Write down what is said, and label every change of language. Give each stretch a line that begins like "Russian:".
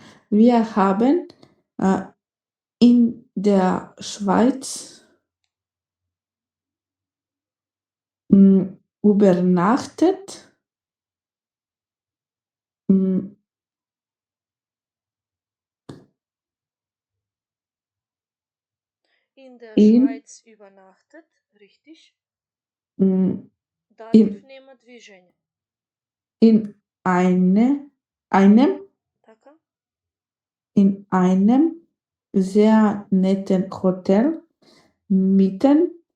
German: Wir haben in der Schweiz übernachtet. In der Schweiz übernachtet, richtig.
Macedonian: Dativ нема движење.
German: In einem
Macedonian: Така?
German: In einem sehr netten Hotel mitten